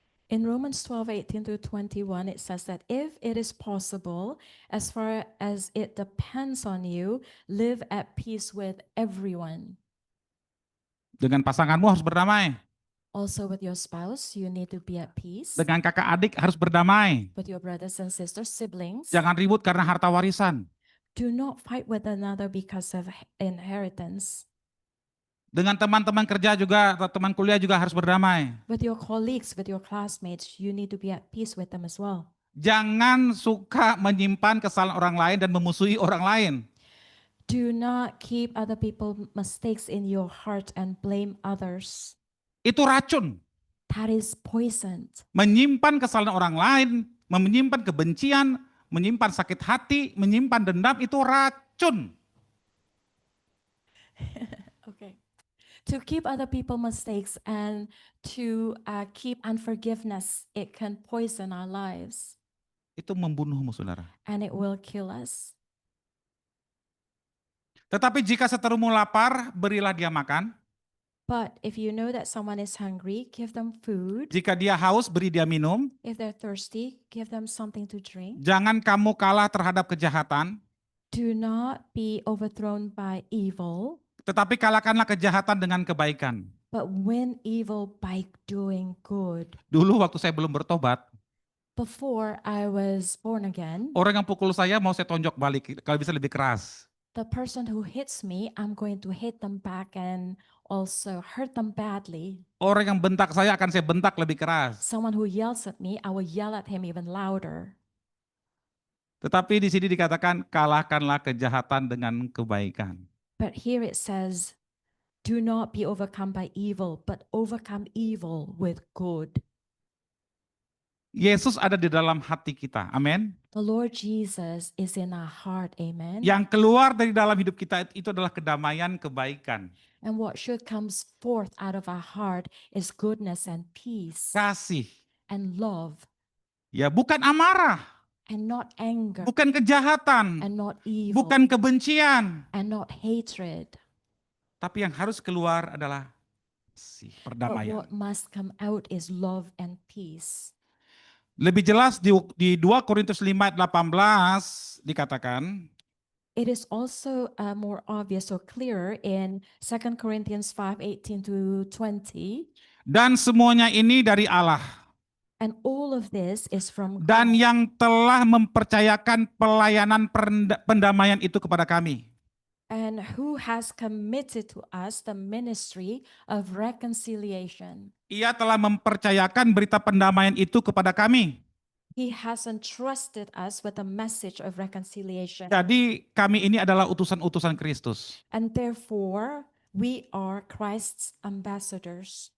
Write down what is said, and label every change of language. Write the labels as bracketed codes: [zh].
[en] In Romans 12:18 to 21, it says that if it is possible, as far as it depends on you, live at peace with everyone. [id] Dengan pasanganmu harus berdamai. [en] Also with your spouse, you need to be at peace. [id] Dengan kakak adik harus berdamai. [en] With your brothers and sisters, siblings. [id] Jangan ribut karena harta warisan. [en] Do not fight with another because of inheritance. [id] Dengan teman-teman kerja juga atau teman kuliah juga harus berdamai. [en] With your colleagues, with your classmates, you need to be at peace with them as well. [id] Jangan suka menyimpan kesalahan orang lain dan memusuhi orang lain. [en] Do not keep other people's mistakes in your heart and blame others. [id] Itu racun. [en] That is poison. [id] Menyimpan kesalahan orang lain, menyimpan kebencian, menyimpan sakit hati, menyimpan dendam, itu racun. [en] Okay. To keep other people's mistakes and to keep unforgiveness, it can poison our lives [id] Itu membunuhmu, saudara. [en] and it will kill us. [id] Tetapi jika seterumu lapar, berilah dia makan. [en] But if you know that someone is hungry, give them food. [id] Jika dia haus, beri dia minum. [en] If they're thirsty, give them something to drink. [id] Jangan kamu kalah terhadap kejahatan, [en] Do not be overthrown by evil, [id] tetapi kalahkanlah kejahatan dengan kebaikan. [en] but win evil by doing good. [id] Dulu waktu saya belum bertobat, [en] Before I was born again, [id] orang yang pukul saya mau saya tonjok balik, kalau bisa lebih keras. [en] the person who hits me, I'm going to hit them back and also hurt them badly. [id] Orang yang bentak saya akan saya bentak lebih keras. [en] Someone who yells at me, I will yell at him even louder. [id] Tetapi di sini dikatakan kalahkanlah kejahatan dengan kebaikan. [en] But here it says, do not be overcome by evil, but overcome evil with good. [id] Yesus ada di dalam hati kita, amin. [en] The Lord Jesus is in our heart, amen. [id] Yang keluar dari dalam hidup kita itu adalah kedamaian, kebaikan, [en] And what should comes forth out of our heart is goodness and peace [id] kasih. [en] and love [id] Ya bukan amarah, [en] and not anger, [id] bukan kejahatan, [en] and not evil, [id] bukan kebencian. [en] and not hatred. [id] Tapi yang harus keluar adalah kasih, [en] But [id] perdamaian. [en] what must come out is love and peace. [id] Lebih jelas di 2 Korintus 5 ayat 18 dikatakan, [en] It is also more obvious or clearer in 2 Corinthians 5:18 to 20. [id] dan semuanya ini dari Allah. [en] And all of this is from [id] Dan [en] God, [id] yang telah mempercayakan pelayanan pendamaian itu kepada kami. [en] and who has committed to us the ministry of reconciliation. [id] Ia telah mempercayakan berita pendamaian itu kepada kami. [en] He has entrusted us with the message of reconciliation. [id] Jadi kami ini adalah utusan-utusan Kristus. [en] And therefore, we are Christ's ambassadors.